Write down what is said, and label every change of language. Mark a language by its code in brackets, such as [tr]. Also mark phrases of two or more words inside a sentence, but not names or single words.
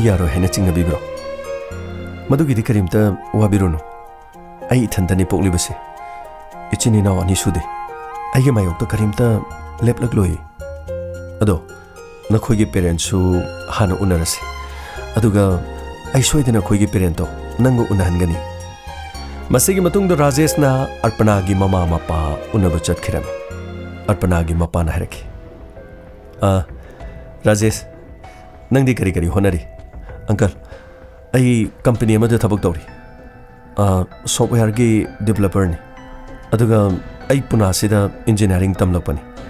[mni] yaro hena chingna bibro madugi di karimta wabiruno ai ithandani poklibase ichini na ani sude aige mayokta karimta leplakloi ado nakhoigi parent su hana unarase aduga ai soidana khoigi parent to nangu unahangani masigi matungda Rajesh na Arpana gi mama mapa unaba chatkirami Arpana gi mapa na haraki Rajesh nangdi kari honari uncle ai company amada thabak tawri software gi developer ni aduga ai puna sida engineering tamlakpani